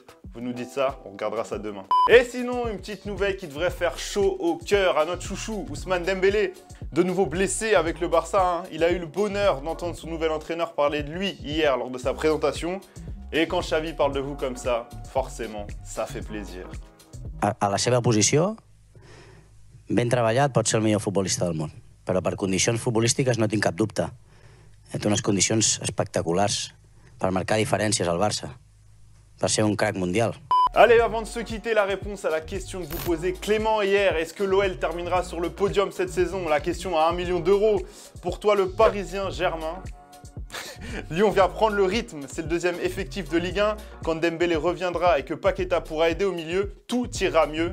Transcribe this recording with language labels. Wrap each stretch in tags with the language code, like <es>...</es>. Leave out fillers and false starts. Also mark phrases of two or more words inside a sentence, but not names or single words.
<fr>Vous nous dites ça, on regardera ça demain. Et sinon, une petite nouvelle qui devrait faire chaud au cœur à notre chouchou, Ousmane Dembélé. De nouveau blessé avec le Barça, hein. Il a eu le bonheur d'entendre son nouvel entraîneur parler de lui hier lors de sa présentation. Et quand Xavi parle de vous comme ça, forcément, ça fait plaisir.</fr> <ca>A la seva posició, ben treballat, pot ser el millor futbolista del món. Però per condicions futbolístiques no tinc cap dubte. Té unes condicions espectaculars per marcar diferències al Barça, per ser un crack mondial.</ca> <fr>Allez, avant de se quitter, la réponse à la question que vous posez Clément hier. Est-ce que l'OL terminera sur le podium cette saison? La question à 1 million d'euros. Pour toi, le Parisien Germain. Lyon vient prendre le rythme, c'est le deuxième effectif de Ligue 1. Quand Dembélé reviendra et que Paqueta pourra aider au milieu, tout ira mieux.</fr>